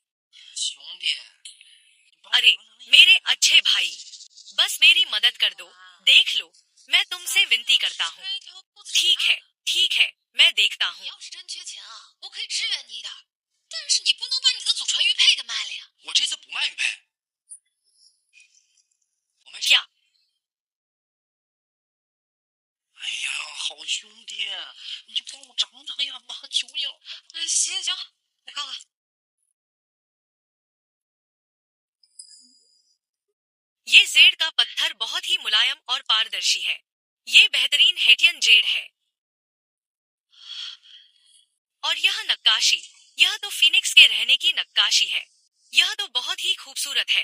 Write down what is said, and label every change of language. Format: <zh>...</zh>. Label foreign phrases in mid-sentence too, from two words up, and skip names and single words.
<hi>अरे, मेरे अच्छे भाई, बस मेरी मदद कर दो। देख लो, मैं तुमसे विनती करता हूँ। ठीक है, ठीक है, मैं देखता हूँ। क्या?</hi> <zh>哎呀，好兄弟，你就帮我长长呀，妈求你了。行，我看看。</zh> <hi>ये जेड का पत्थर बहुत ही मुलायम और पारदर्शी है। ये बेहतरीन हेटियन जेड है। और यह नक्काशी, यह तो फिनिक्स के रहने की नक्काशी है। यह तो बहुत ही खूबसूरत है।</hi>